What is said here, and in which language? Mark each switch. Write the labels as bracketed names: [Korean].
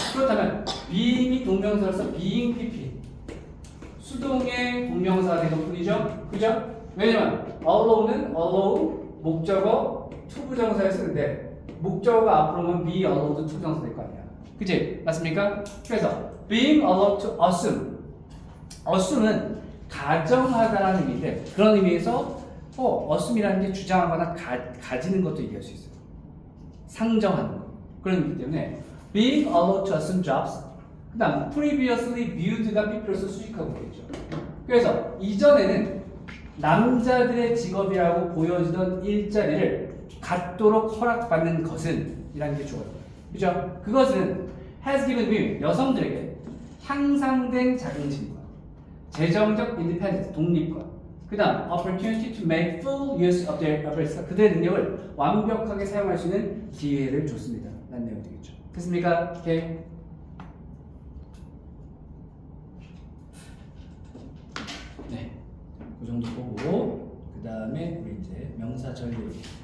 [Korean] 그렇다면 being이 동명사로서 being pp. 수동의 동명사가 되는 뿐이죠. 그죠? 왜냐면 allow는 allow 목적어 투부정사에 쓰는데 목적어가 앞으로 오면 be allowed 투부정사 될 거 아니야. 그치? 맞습니까? 그래서 [English] being allowed to assume. [Korean] assume은 가정하다라는 의미인데 그런 의미에서 assume이라는 게 주장하거나 가지는 것도 얘기할 수 있어요. 상정하는 거. 그런 의미 때문에 [English] being allowed to assume jobs. [Korean] 그 다음 previously viewed가 pp로서 수식하고 있겠죠. 그래서 이전에는 남자들의 직업이라고 보여지던 일자리를 갖도록 허락받는 것은 이라는 게 주어요. 그죠? 그것은 has given women 여성들에게 향상된 자긍심과 재정적 인디펜던스 독립과 그 다음 [English] opportunity to make full use of their abilities. [Korean] 그들의 능력을 완벽하게 사용할 수 있는 기회를 줬습니다. 라는 내용이 되겠죠. 됐습니까? 오케이. 네, 그 정도 보고 그 다음에 우리 이제 명사절 얘기.